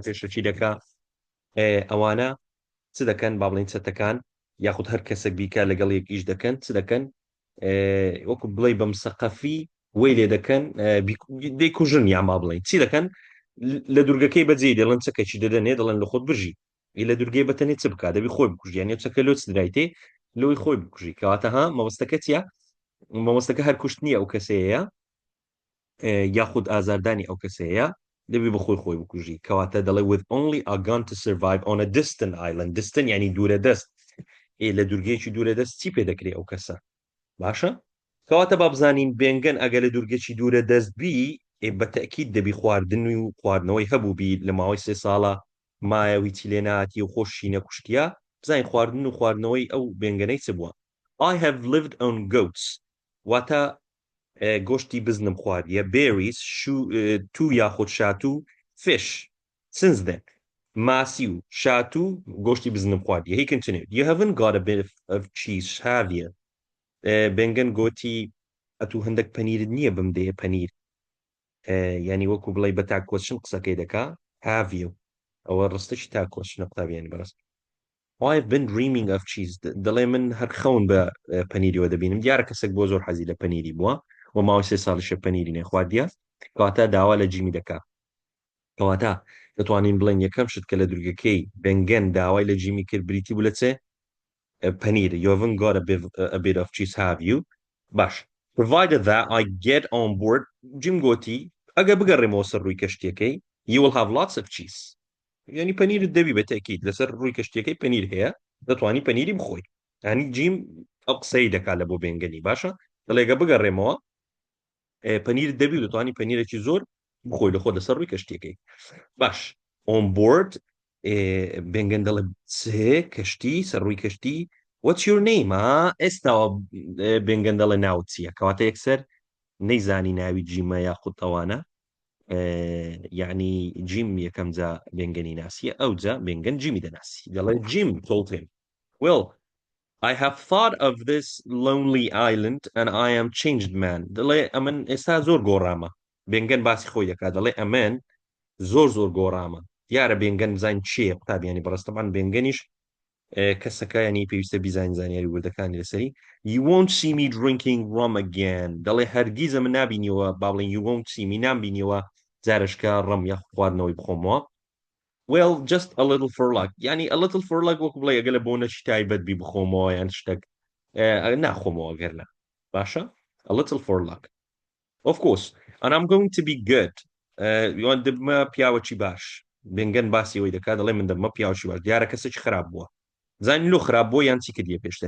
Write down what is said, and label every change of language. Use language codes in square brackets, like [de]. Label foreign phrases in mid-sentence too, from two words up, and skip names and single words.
[ckb] پێشەچی دەکا ئەوانە چ دەکەن با بڵین چەتەکان یاخود هەر کەسێک بیکە لەگەڵ یەک ئیش دەکەن چ دەکەن وەکو بڵێ بەم سەقەفی وەی لێ دەکەن دەیکوژن یان ما بڵین چی دەکەن لە دوورگەکەی بەجێ دەڵێن چەکەی دەدەنێ دەڵێن لە خۆت بژی لە دوورگەی بەتەنێ چ بکات دەبی خۆی بکوژیانە چەکە لۆ درایتێ لەوەی خۆی بکوژی کەواتەها مەوەستەکە چیە مەوەستەکە هەر کوشتنی ئەو کەسەیە یاخود ئازاردانی ئەو کەسەیە دەبی بە خۆی بکوژی کەواتە دەڵێ [en] with only a gun to survive on a distant island [ckb] distant ینی دوورە دەست لە دوورگەیەکی دوورە دەست چی پێ دەکرێت ئەو کەسە باشە کەواتە با بزانین بێنگەن ئەگە لە دوورگەی دوورە دەست بی بە تەکید دەبی خواردن و خواردنەوەی هەبوو بی لە ماوەی 3 ساڵە مایەوی چیلێناتی و خۆشی نەکوشتیە بزانین خواردن و خواردنەوەی ئەو بێنگەنەی چ بووە [en] I have lived on goats [ckb] واتە گۆشتی بزنم خواردیە berries تو یاخود شاتو [en] fish since then [ckb] ماسی و شاتو گۆشتی بزنم خواردیە [en] he continued you haven't got a bit of cheese have you [ckb] بێنگەن گۆتی ئەتوو هەندێک پەنیرت نییە بم دەیە پەنیر ینی وەکو بڵێ بە تا کۆچن قسەکەی دەکا [en] have you [ckb] ئەوە ڕستەی تا کۆچنە قوتابیانی بەڕست [en] I've been dreaming of cheese [ckb] دەڵێ من هەر خەون بە پەنیریەوە دەبینم دیارە کەسێک بۆ زۆر حەزی لە پەنیری بووە و ماوەی 3 ساڵیشە پەنیری نێخواردیە کەواتە داوا لە جیمی دەکا کەواتە دەتوانین بڵێن یەکەم شت کە لە دوورگەکەی بەنگەن داوای لە جیمی کرد بریتی بوو لە چێ پەنیر [en] you haven't got a bit of cheese have you باش provided that I get on board [ckb] جیم گۆتی ئەگە بگەڕێمەوە سەر ڕووی کەشتیەکەی [en] you will have lots of cheese [ckb] ینی پەنیرت دەبی بە تەکید لەسەر ڕووی کەشتیەکەی پەنیر هەیە دەتوانی پەنیری بخۆی ینی جیم ئەو قسەی دەکات لە بۆ بێنگەنی باشە دەڵێگە بگەڕێمەوە پەنیر دەبی دەتوانی پەنیرێکی زۆر بخۆی لە خۆ لەسەر ڕووی کەشتیەکەی باش [en] on board [ckb] بێنگەن دەڵێ سێ کەشتی سەر ڕووی کەشتی [en] what's your name [ckb] ئێستاوە بێنگەن دەڵێ ناوت چییە کەواتە یەکسەر نەیزانی ناوی جیمە یاخود ئەوانە یعنی جیم یەکەم جا بێنگەنی ناسیە ئەو جا بێنگەن جیمی دەناسی دەڵێ جیم [en] told him well I have thought of this lonely island and I am changed man [ckb] دەڵێ ئەمن ئێستا زۆر گۆڕامە بێنگەن باسی خۆی دەکات دەڵێ ئەمن زۆر گۆڕامە دیارە بێنگەن بزانین چییە قوتابیانی بەڕستەمان بێنگەنیش کەسەکە ینی پێویستە بیزانین زانیاری وردەکانی لەسەری [en] you won't see me drinking rum again [ckb] دەڵێ هەرگیزە من نبینیەوە با بڵێن [en] you won't see me [ckb] نامبینیەوە جارشکە ڕەم یا خواردنەوەی بخۆمەوە [en] well just a little for luck [ckb] ینی [en] a little for luck [ckb] وەکو بڵێ ئەگە لە بۆ نەچی تایبەت بی بخۆمەوە یان شتێک ناخۆمەوە گەرنا باشە [en] a little for luck of course and I'm going to be good [ckb] یوان دەبمە پیاوەکی باش بنگەن باسی ئەوی دەکات دەڵێ من دەبمە پیاوەکی باش دیارە کەسێکی خراپ بووە زانین لۆ خراپ بۆ یان چی کردیە پێشتر